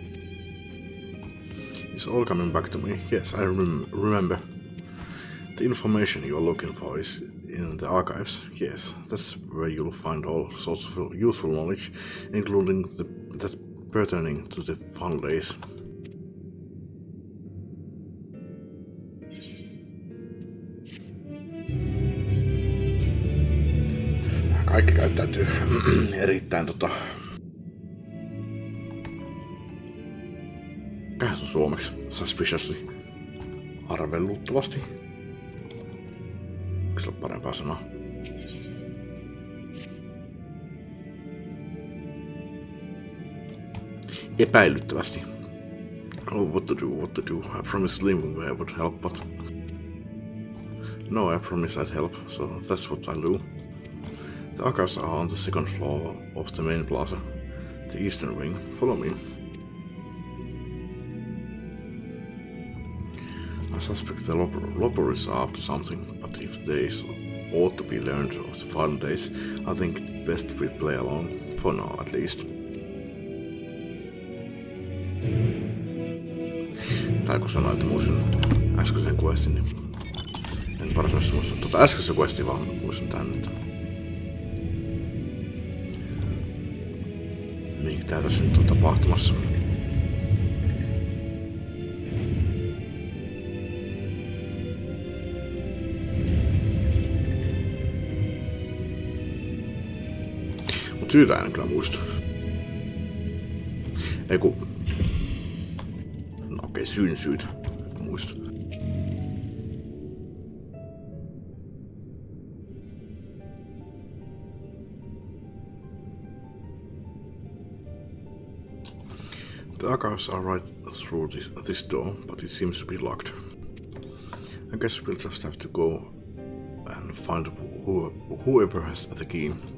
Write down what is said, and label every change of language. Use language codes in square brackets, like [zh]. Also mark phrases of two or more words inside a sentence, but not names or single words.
[en] It's all coming back to me. Yes, I remember. The information you are looking for is in the archives. Yes, that's where you'll find all sorts of useful knowledge, including that pertaining to the fun days. [fi] Kaikki käyttäytyy erittäin Mikähän se on suomeksi? Suspiciously. Arveluttavasti. Onko se ole parempaa sanaa? Epäilyttävästi. [en] Oh, what to do. I promised Livingway I would help, but... No, I promised I'd help, so that's what I'll do. The archives are on the second floor of the main plaza, the eastern wing. Follow me. I suspect the lobberies are up to something, but if there is ought to be learned of the fun days, I think best we play along, for now at least. [fi] Tai kun sanoin, että muistin äskeisen questin, niin en varsinaisesti muista äskeisen questin, vaan muistin tän, että mikä tää tässä nyt on tapahtumassa. Mut syytä en kyllä muista. Eiku... No okei, syyn syyt. Muista. [en] The archives are right through this door, but it seems to be locked. I guess we'll just have to go and find whoever has the key.